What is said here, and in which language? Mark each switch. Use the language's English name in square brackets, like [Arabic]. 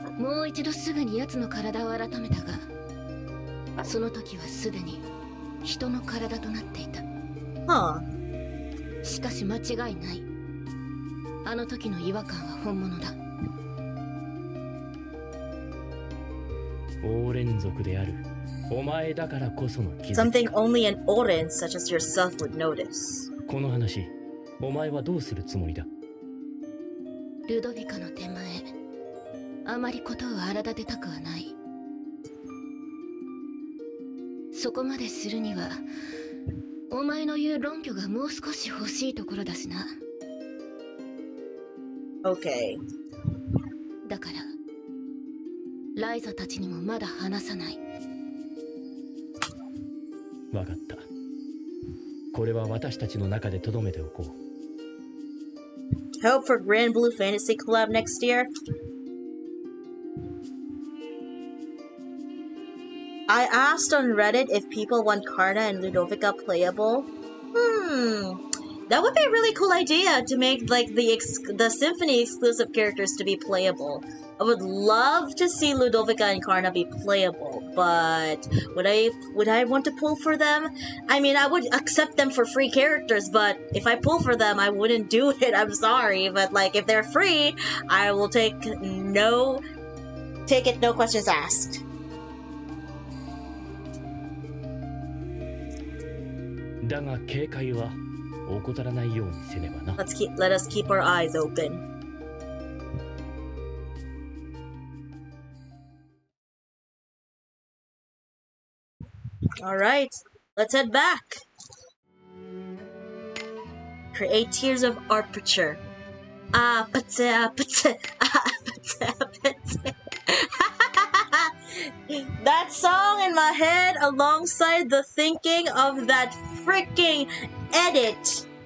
[Japanese] もう一度すぐに奴の体を改めたが、その時はすでに人の体となっていた。 Huh. しかし間違いない。あの時の違和感は本物だ。王連族であるお前だからこその気づき。 [English] Something only an Orin such as yourself would notice. [Japanese] この話、お前はどうするつもりだ？ルドビカの手前、あまりことを荒立てたくはない。そこまでするにはお前の言う論拠がもう少し欲しいところだしな。 [English] Okay. [Japanese] だからライザたちにもまだ話さない。わかった。これは私たちの中で留めておこう。 [English] Hope for Grand Blue Fantasy Club next year. I asked on Reddit if people want Karna and Ludovica playable. That would be a really cool idea to make like the Symphony exclusive characters to be playable. I would love to see Ludovica and Karna be playable, but would I want to pull for them? I mean, I would accept them for free characters, but if I pull for them, I wouldn't do it. I'm sorry, but like if they're free, I will take it, no questions asked. [Japanese] だが警戒は怠らないようにせねばな。 [English] Let us keep our eyes open. Alright, let's head back. Create tiers of aperture. That song in my head alongside the thinking of that freaking edit.